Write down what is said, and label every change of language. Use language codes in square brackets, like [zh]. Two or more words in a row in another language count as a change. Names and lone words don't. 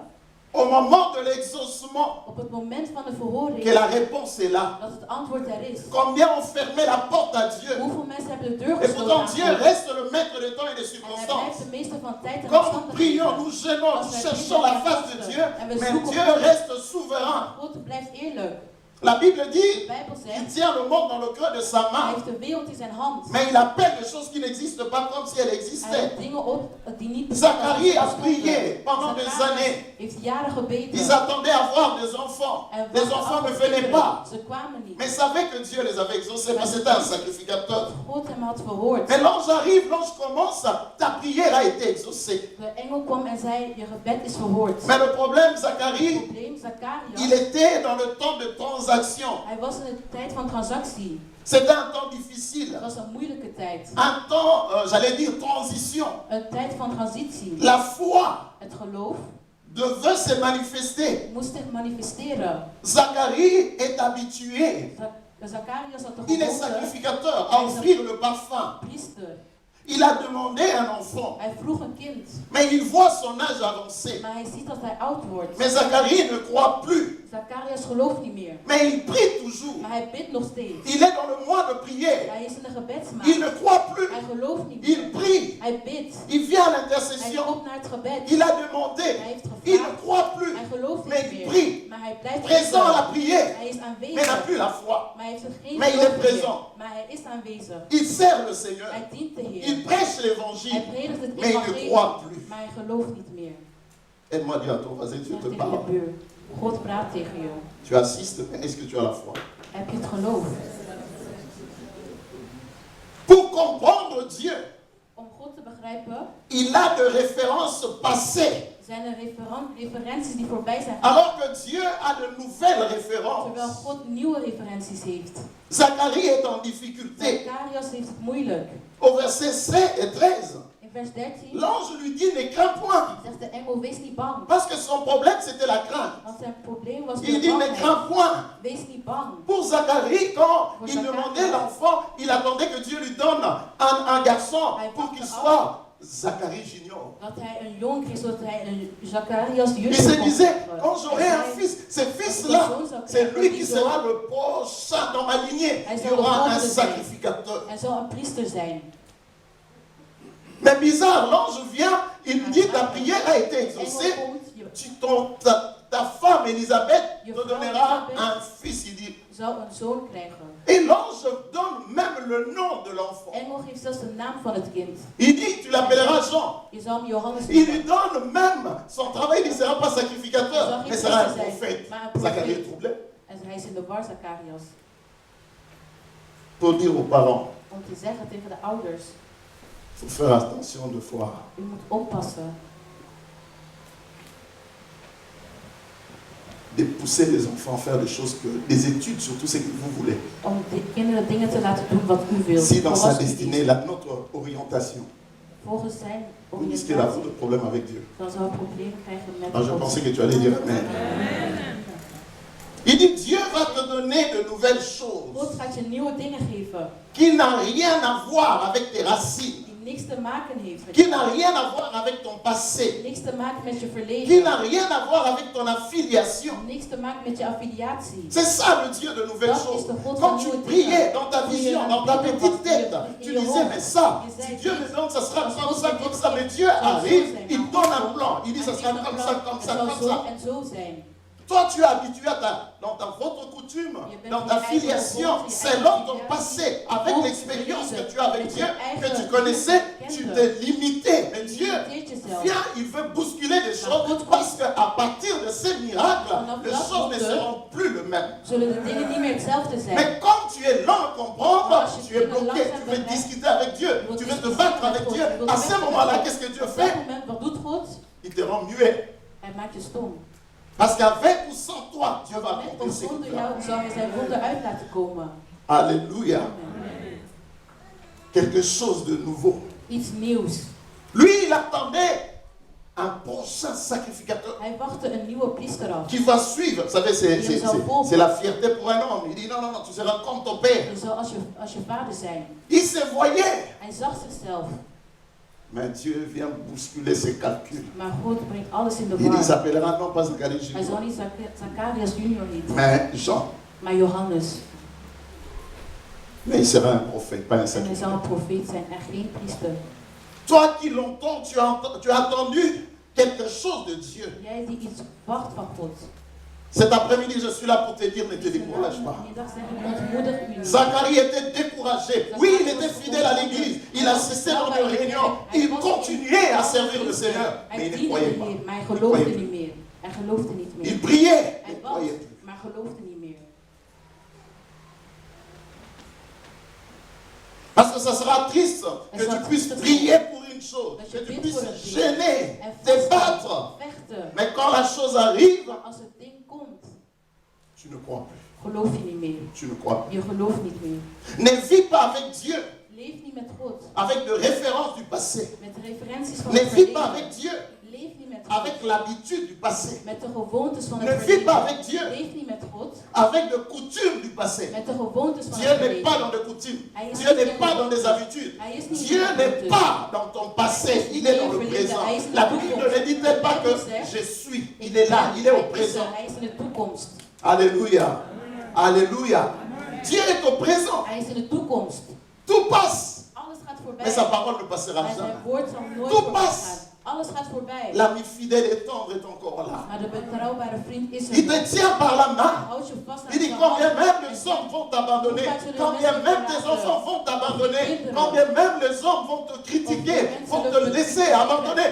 [fr] au moment de l'exaucement [nl] op het moment van de verhoring [fr] que la réponse est là. [nl] dat het antwoord er is. [fr] Combien ont fermé la porte à Dieu? [nl] Hoeveel mensen hebben de deur [fr] Et [nl] gesloten [fr] pourtant [nl] aan [fr] Dieu [nl] God? [fr] reste le maître des temps et des [nl] En hij blijft [fr] circonstances. [nl] de meeste van tijd en [fr] Quand nous prions, [nl] omstandigheden. [fr] nous gênons, nous cherchons la face de Dieu, mais Dieu reste souverain. [nl] God blijft eerlijk. [fr] La Bible [nl] De [fr] dit [nl] Bijbel [fr] qu'il [nl] zegt, [fr] tient le monde dans le creux de sa [nl] hij [fr] main, [nl] heeft de wereld in zijn hand. [fr] mais il appelle des choses qui n'existent pas comme si elles [nl] Hij [fr] existaient. [nl] roept dingen op die niet bestaan. [fr] Zacharie a prié pendant des [nl] Zacharias [fr] années. [nl] heeft jaren gebeden. [fr] Ils attendaient à avoir des enfants. [nl] En [fr] Les [nl] wachten [fr] enfants [nl] af [fr] ne [nl] op [fr] venaient [nl] kinderen. [fr] pas. [nl] Ze kwamen niet. [fr] Mais ils savaient que Dieu les avait exaucés parce que c'était un sacrificateur. [nl] God hem had verhoord. [fr] Mais l'ange arrive, l'ange commence, ta prière a été exaucée. [nl] De engel kwam en zei, je gebed is verhoord. [fr] Mais le problème, [nl] Het [fr] Zacharie, [nl] probleem, Zacharias, [fr] il était dans le temps de transaction. [nl] hij was in de tijd van transactie. [fr] C'était un temps difficile. [nl] Het was een moeilijke tijd. [fr] Un temps, j'allais dire, transition. [nl] Een tijd van transitie. [fr] La foi [nl] Het geloof [fr] devait se manifester. [nl] moest zich manifesteren. [fr] Zacharie est habitué. [nl] Zacharias had de [fr] Il est [nl] gewoonte, [fr] sacrificateur à offrir le parfum. [nl] priester. [fr] Il a demandé un enfant. [nl] Hij vroeg een kind, [fr] Mais il voit son âge avancé. [nl] maar hij ziet dat hij oud wordt. [fr] Mais Zacharie ne croit plus. [nl] Zacharias gelooft niet meer, [fr] Mais il prie toujours. [nl] maar hij bidt nog steeds. [fr] Il est dans le mois de prière. [nl] Hij is in de [fr] Il [nl] gebedsmaand. [fr] ne croit plus. [nl] Hij gelooft niet [fr] Il [nl] meer. [fr] prie. [nl] Hij bidt. [fr] Il vient à [nl] Hij [fr] l'intercession. [nl] komt naar het gebed. [fr] Il a demandé. [nl] Hij heeft [fr] Il ne [nl] gevraagd. [fr] croit plus. [nl] Hij gelooft [fr] Mais [nl] niet [fr] il [nl] meer. [fr] prie. [nl] Maar hij blijft [fr] Présent à la [nl] aanwezig. [fr] prière. [nl] Hij is [fr] Mais n'a [nl] aanwezig. [fr] plus la foi. [nl] Maar hij heeft er geen [fr] Mais il [nl] geloof [fr] est [nl] meer. [fr] présent. [nl] Maar hij is aanwezig. [fr] Il sert le Seigneur. [nl] Hij dient de Heer. [fr] Il prêche [nl] Hij [fr] l'évangile. [nl] predikt het [fr] Mais il ne [nl] evangelie. [fr] croit plus. [nl] Maar hij gelooft niet meer. [fr] Aide-moi à dire à ton voisin, Dieu [nl] Zeg te tegen de parle. buur. God praat tegen je. [fr] Tu assistes, mais est-ce que tu as la foi? [nl] Heb je het geloof? [fr] Pour comprendre Dieu, [nl] Om God te begrijpen, [fr] il a de références passées. [nl] zijn er referenties die voorbij zijn. [fr] Alors que Dieu a de nouvelles [nl] Terwijl [fr] références. [nl] God nieuwe referenties heeft. [fr] Zacharie est en difficulté. [nl] Zacharias heeft het moeilijk. [fr] Au verset 13, [nl] In vers 13 [fr] l'ange lui dit, ne crains point. [nl] zegt de engel, wees niet bang. [fr] Parce que son problème, c'était la crainte. [nl] Want zijn probleem was [fr] Il [nl] de [fr] dit, ne [nl] bangheid. [fr] crains point. [nl] Wees niet bang. [fr] Pour Zacharie, quand Pour il Zacharie. demandait l'enfant, il attendait que Dieu lui donne un garçon pour qu'il soit Zacharie junior. [nl] Dat hij een jongen kreeg, zodat hij een Zacharias [fr] Il [nl] junior [fr] se [nl] kon [fr] disait, [nl] krijgen. [fr] quand j'aurai [nl] Hij [fr] un [nl] zei, [fr] fils, ce fils-là, c'est lui qui sera le prochain dans ma lignée. Il y aura un sacrificateur. [nl] Hij zal een priester zijn. [fr] Mais bizarre, l'ange vient, il lui dit, ta prière a été [nl] Engel [fr] exaucée. [nl] komt, [fr] Ta femme Elisabeth [nl] Je te vrouw [fr] donnera [nl] Elisabeth. [fr] un fils. Il dit, [nl] zou een zoon krijgen. [fr] et l'ange donne même le nom de l'enfant. [nl] Engel geeft zelfs de naam van het kind. [fr] Il dit, tu l'appelleras Jean. [nl] Je zal hem Johannes [fr] Il lui [nl] noemen. [fr] donne même son travail, il ne sera pas sacrificateur, mais sera un prophète. Zacharie est troublé. [nl] En hij is in de war, Zacharias. [fr] Pour dire aux parents, [nl] Om te zeggen tegen de ouders, [fr] il faut faire attention de fois. [nl] u moet oppassen. [fr] De pousser les enfants à faire des choses, des études, surtout ce que vous voulez. [nl] Om de kinderen dingen te laten doen wat u wilt. [fr] Si dans sa [nl] Zoals u [fr] destinée, [nl] kiest. [fr] notre orientation, [nl] Volgens zijn [fr] vous risquez d'avoir [nl] oriëntatie, [fr] de problèmes avec Dieu. [nl] dan zou hij problemen krijgen met [fr] Alors je [nl] God. [fr] pensais que tu allais dire Amen. Il dit, Dieu va te donner de nouvelles [nl] God [fr] choses [nl] gaat je nieuwe dingen geven. [fr] qui n'ont rien à voir avec tes racines. [nl] Die niks te maken heeft met [fr] qui [nl] je. [fr] n'a rien à voir avec ton passé, [nl] Niks te maken met je [fr] qui [nl] verleden. [fr] n'a rien à voir avec ton affiliation. [nl] Niks te maken met je affiliatie. [fr] C'est ça le Dieu de nouvelles [nl] Dat is [fr] choses. [nl] de God [fr] Quand [nl] van [fr] tu [nl] nieuwe [fr] priais [nl] dingen. [fr] dans ta [nl] Toen je [fr] vision, [nl] aan [fr] dans ta [nl] het bidden [fr] petite [nl] was, [fr] tête, [nl] in [fr] tu [nl] je [fr] disais, [nl] hoofd, [fr] mais ça, [nl] je [fr] si [nl] zei, [fr] Dieu me donne, ça sera [nl] als [fr] comme [nl] God [fr] ça, [nl] me [fr] comme [nl] dit, [fr] ça. Mais Dieu [nl] zal zo [fr] arrive, [nl] zijn. [fr] il [nl] Maar [fr] donne un [nl] God, [fr] plan. Il dit, ça [nl] hij [fr] sera [nl] geeft een [fr] comme [nl] plan. [fr] ça, comme [nl] Het [fr] ça, [nl] zal [fr] comme [nl] zo [fr] ça. [nl] en zo zijn. [fr] Toi, tu es habitué dans votre coutume, dans ta filiation, selon ton passé, avec l'expérience que tu as avec Dieu, que tu connaissais, tu t'es limité. Mais Dieu vient, il veut bousculer des choses parce qu'à partir de ces miracles, les choses ne seront plus les mêmes. [nl] Zullen de dingen niet meer hetzelfde zijn. [fr] Mais comme tu es lent à comprendre, tu es bloqué, tu veux discuter avec Dieu, tu veux te battre avec Dieu. À ce moment-là, qu'est-ce que Dieu [nl] Op dat [fr] fait? [nl] moment, wat doet God? [fr] Il te rend muet. [nl] Hij maakt je stom. [fr] Parce qu'avec ou sans toi, Dieu va [nl] Met [fr] accomplir [nl] of [fr] ce qu'il [nl] zonder [fr] veut. [nl] jou zal hij zijn wonder uit laten komen. [fr] Alléluia. [nl] Amen. [fr] Quelque chose de nouveau. [nl] Iets nieuws. [fr] Lui, il attendait un prochain sacrificateur [nl] Hij wachtte een nieuwe priester af. [fr] qui va suivre. Vous savez, c'est la fierté pour un homme. Il dit non, non, non, tu seras comme ton père. [nl] Je zal als je vader zijn. [fr] Il se voyait. [nl] Hij zag zichzelf. [fr] Mais Dieu vient bousculer ses calculs. [nl] Maar God brengt alles in de [fr] Il [nl] war. [fr] s'appellera non pas Zacharie [nl] Hij zal [fr] Junior, [nl] niet Zacharias junior niet, [fr] mais Jean. [nl] maar Johannes. [fr] Mais il sera un prophète, pas un [nl] En hij zal [fr] sacrificateur. [nl] een profeet zijn en geen priester. [fr] Toi qui longtemps, tu as attendu quelque chose de Dieu. [nl] Jij die iets wacht van God. [fr] Cet après-midi, je suis là pour te dire, ne te décourage pas. [nl] Vanmiddag zeg ik, ontmoedig u niet. [fr] Zacharie était découragé. Oui, il était fidèle à l'église. Il assistait dans les réunions. Il continuait à servir le Seigneur. Mais [nl] Hij [fr] il ne [nl] diende [fr] croyait [nl] de [fr] pas. [nl] Heer, maar hij geloofde niet meer. Hij geloofde niet [fr] Il [nl] meer. [fr] priait. Il [nl] Hij [fr] ne [nl] bad, [fr] croyait plus. [nl] maar geloofde niet meer. [fr] Parce que ça sera triste que tu puisses prier pour une chose, que tu puisses gêner, te battre. [nl] Vechten. [fr] Mais quand la chose arrive, [nl] Maar als het ding komt, [fr] tu ne crois plus. [nl] geloof je niet meer. [fr] Tu ne crois plus. [nl] Je gelooft niet meer. [fr] Ne vis pas avec Dieu, [nl] Leef niet met God. [fr] avec de références du passé. [nl] Met referenties van [fr] Ne [nl] het [fr] vis pas [nl] verleden. [fr] avec Dieu, [nl] Leef niet met God. [fr] avec l'habitude du passé. [nl] Met de gewoontes van het [fr] Ne vis pas [nl] verleden. [fr] avec Dieu, [nl] Leef niet met God. [fr] avec de coutumes du passé. [nl] Met de gewoontes van [fr] Dieu [nl] het [fr] n'est pas [nl] verleden. [fr] dans des coutumes. [nl] Hij is [fr] Dieu [nl] niet [fr] n'est [nl] in [fr] pas [nl] de [fr] dans des [nl] gewoontes. [fr] habitudes. [nl] Hij is niet [fr] Dieu [nl] in de [fr] n'est [nl] gewoontes. [fr] pas dans ton passé, il est dans le présent. La Bible ne le dit pas que je suis. Il est là, il est au présent. [nl] Hij is in de toekomst. [fr] Alléluia. Alléluia. Dieu est au présent. [nl] Hij is in de toekomst. [fr] Tout passe. [nl] Alles gaat voorbij. [fr] Mais sa parole ne passera [nl] Maar zijn [fr] jamais. [nl] woord zal nooit [fr] Tout [nl] voorbij [fr] passe. [nl] gaan. Alles gaat voorbij. [fr] L'ami fidèle et tendre est encore là. [nl] Maar de betrouwbare vriend is [fr] Il [nl] er. [fr] te tient par la main. [nl] Houd je vast aan [fr] Il dit [nl] zijn [fr] combien [nl] hand. [fr] même les hommes vont t'abandonner, combien même tes enfants vont t'abandonner, combien même les hommes vont te critiquer, vont te laisser abandonner.